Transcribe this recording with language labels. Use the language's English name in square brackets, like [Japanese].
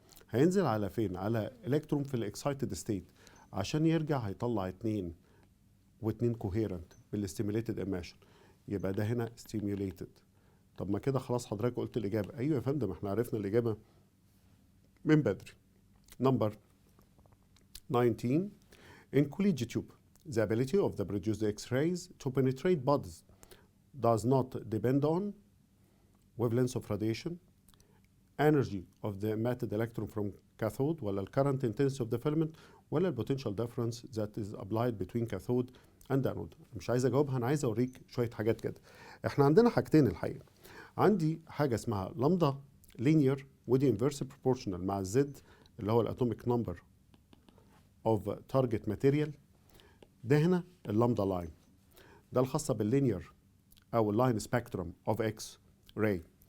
[Arabic] هينزل على فين؟ على الكترون في الاكسايتد ستيت، عشان يرجع هيطلع 2 و2 كوهيرنت بالاستيميوليتد ايميشن. يبقى ده هنا ستيميوليتد. طب ما كده خلاص حضرتك قلت الإجابة. أيوة يا فندم، احنا عرفنا الإجابة من بدري. [English] Number 19. In collegiate tube, the ability of the produced X-rays to penetrate bodies does not depend on wavelength of radiation, energy of the emitted electron from cathode, ولا current intensity of the filament، ولا potential difference that is applied between cathode and anode. [Arabic] مش عايز أجاوبها، أنا عايز أوريك شوية حاجات كده. احنا عندنا حاجتين الحقيقة. عندي حاجة اسمها لامدا لينير، ودي انفيرس بروبورشنال مع الزد اللي هو الاتوميك نمبر اوف تارجت ماتيريال. ده هنا اللامدا لاين، ده الخاصة باللينير او اللاين سبيكترم اوف اكس راي.